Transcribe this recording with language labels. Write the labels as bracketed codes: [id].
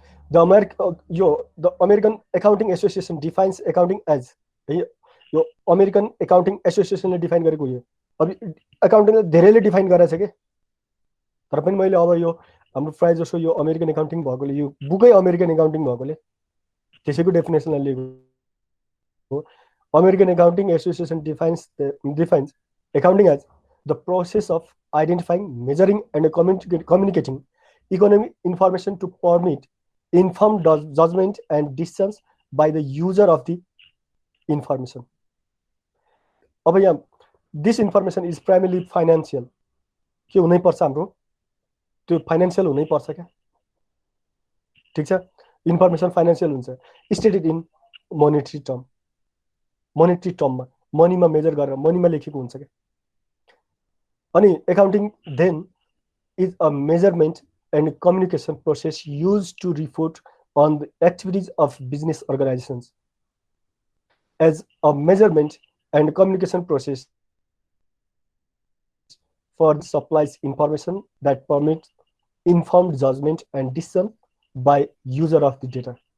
[en] the American accounting association defines accounting as, [ne] है, यो American accounting एसोसिएसनले define गरेको यो। अब एकाउन्टिङले धेरैले डिफाइन गरेछ के, तर पनि मैले अब यो हाम्रो प्राय जसो यो अमेरिकन एकाउन्टिङ भएकोले, यो बुकै अमेरिकन एकाउन्टिङ भएकोले त्यसैको डेफिनेसनलाई लिएको हो। [en] American accounting association defines accounting as the process of identifying, measuring, and communicating economic information to permit informed judgment and decisions by the user of the information. [ne] अब यहाँ [en] this information is primarily financial. [ne] के हुनै पर्छ हाम्रो? त्यो financial हुनै पर्छ क्या। ठिक छ? [en] Information financial हुन्छ, stated in monetary term. [ne] Monetary टर्ममा, मनीमा मेजर गरेर, मनीमा लेखेको हुन्छ क्या। अनि [en] Accounting then is a measurement and communication process use to report on the activities of business organizations as a measurement and communication process for supplies information that permits informed judgment and decision by user of the data.